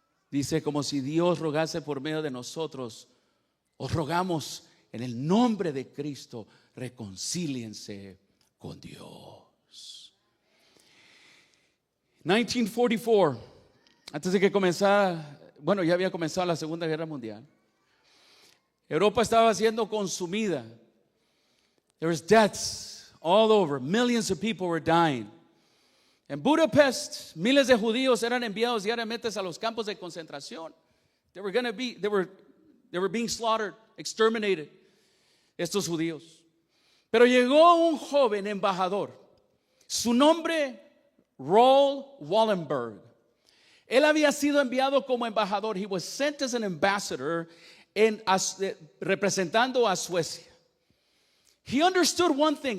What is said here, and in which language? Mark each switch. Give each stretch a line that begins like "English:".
Spanish: Dice, como si Dios rogase por medio de nosotros, os rogamos en el nombre de Cristo, reconcíliense con Dios. 1944, antes de que comenzara, bueno, ya había comenzado la Segunda Guerra Mundial. Europa estaba siendo consumida.
English: There was deaths all over. Millions of people were dying.
Spanish: En Budapest, miles de judíos eran enviados diariamente a los campos de concentración.
English: They were being slaughtered, exterminated,
Spanish: estos judíos. Pero llegó un joven embajador. Su nombre, Raoul Wallenberg. Él había sido enviado como embajador.
English: He was sent as an ambassador
Spanish: representando a Suecia.
English: He understood one thing.